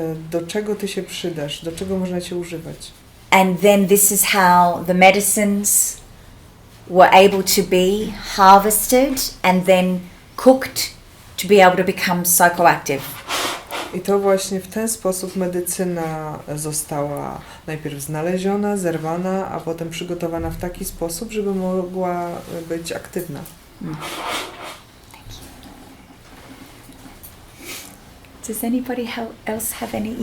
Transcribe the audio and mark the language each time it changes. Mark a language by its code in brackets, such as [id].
[pl] Do czego ty się przydasz? Do czego można cię używać? [en] And then this is how the medicines were able to be harvested and then cooked to be able to become psychoactive. [pl] I to właśnie w ten sposób medycyna została najpierw znaleziona, zerwana, a potem przygotowana w taki sposób, żeby mogła być aktywna. [en] Does anybody else have any?